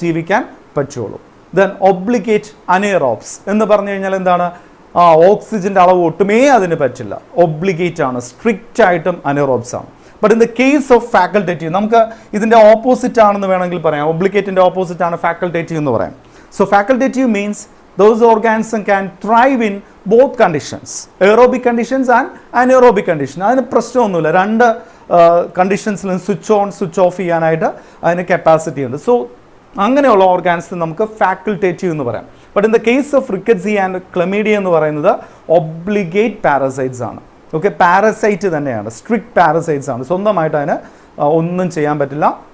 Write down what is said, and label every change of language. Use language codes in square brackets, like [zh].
[ml] ജീവിക്കാൻ പറ്റുള്ളൂ. Then obligate അനേറോബ്സ് എന്ന് പറഞ്ഞു കഴിഞ്ഞാൽ എന്താണ്? ഓക്സിജന്റെ അളവ് ഒട്ടുമേ അതിന് പറ്റില്ല. ഒബ്ലിഗേറ്റ് ആണ്, സ്ട്രിക്റ്റ് ആയിട്ടും അനേറോബ്സ് ആണ്. [en] but in the case of facultative [ml] നമുക്ക് ഇതിന്റെ ഓപ്പോസിറ്റ് ആണെന്ന് വേണമെങ്കിൽ പറയാം. ഒബ്ലിഗേറ്റിന്റെ ഓപ്പോസിറ്റ് ആണ് ഫാക്കൾട്ടേറ്റീവ് എന്ന് പറയാം. [en] So facultative means those organisms can thrive in both conditions, aerobic conditions and anaerobic conditions. [ml] അതിന് പ്രശ്നമൊന്നുമില്ല. രണ്ട് കണ്ടീഷൻസിലും സ്വിച്ച് ഓൺ സ്വിച്ച് ഓഫ് ചെയ്യാനായിട്ട് അതിന് കപ്പാസിറ്റി ഉണ്ട്. സോ അങ്ങനെയുള്ള ഓർഗാൻസിന് നമുക്ക് ഫാക്കൾട്ടേറ്റീവ് എന്ന് പറയാം. [en] but in the case of [ml] റിക്കറ്റ്സി and chlamydia എന്ന് പറയുന്നത് ഒബ്ലിഗേറ്റ് പാരസൈറ്റ്സ് ആണ്. ഓക്കെ, പാരസൈറ്റ് തന്നെയാണ്, സ്ട്രിക്റ്റ് പാരസൈറ്റ്സ് ആണ്. സ്വന്തമായിട്ട് അതിന് ഒന്നും ചെയ്യാൻ പറ്റില്ല.